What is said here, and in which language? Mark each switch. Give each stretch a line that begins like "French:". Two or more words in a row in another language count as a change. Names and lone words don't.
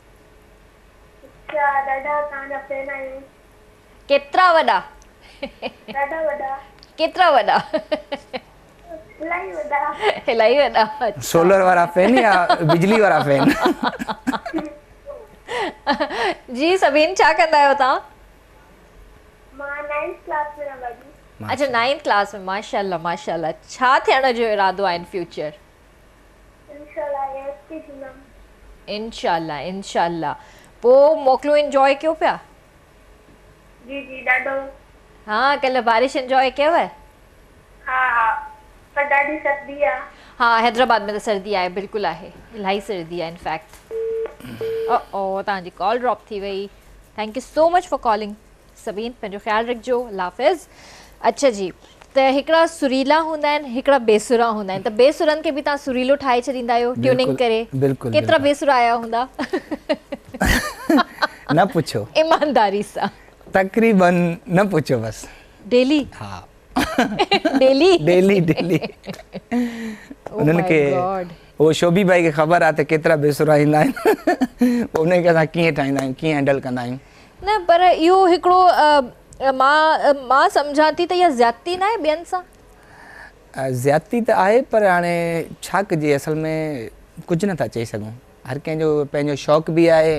Sindhi: केतिरा वॾा? केतिरा वॾा? इलाही वॾा। सोलर वारा फैन या बिजली वारा फैन? जी सभीन, छा कंदा आहियो तव्हां? मां 9th क्लास में आहियां। अच्छा 9th क्लास में, माशाल्लाह माशाल्लाह। छा थियण जो इरादो आहे इन फ्यूचर? इंशाल्लाह इंशाल्लाह। पोइ मोकिलियो, एंजॉय कयो पिया? जी जी ॾाढो। हाँ, कल्ह बारिश एंजॉय कयव? हाँ हाँ, पर ॾाढी सर्दी आहे। हाँ हैदराबाद में तो सर्दी आहे, बिल्कुलु आहे, इलाही सर्दी आहे इनफैक्ट। ओ तव्हांजी
English: call drop
Sindhi: थी वई।
English: thank you so much for calling
Sindhi: सबीन, पंहिंजो ख़्यालु रखिजो,
Urdu: اللہ حافظ.
Sindhi: अच्छा जी, त हिकिड़ा सुरीला हूंदा आहिनि, हिकिड़ा बेसुरा हूंदा आहिनि, त बेसुरनि खे बि तव्हां सुरीलो ठाहे छॾींदा आहियो ट्यूनिंग करे? बिल्कुलु केतिरा बेसुरा आया हूंदा? न पुछो, ईमानदारी सां तकरीबन न पुछो बस। डेली? हाँ डेली डेली उन्हनि खे वो शोभी भाई खे ख़बर आहे त केतिरा बेसुरा ईंदा आहिनि, उनखे असां कीअं ठाहींदा आहियूं, कीअं हैंडल कंदा आहियूं। न पर इहो हिकिड़ो मां सम्झां थी त इहा ज़्यादती न आहे ॿियनि सां? ज़्यादती त आहे, पर हाणे छा कजे, असल में कुझु नथा चई सघूं, हर कंहिंजो पंहिंजो शौक़ु बि आहे।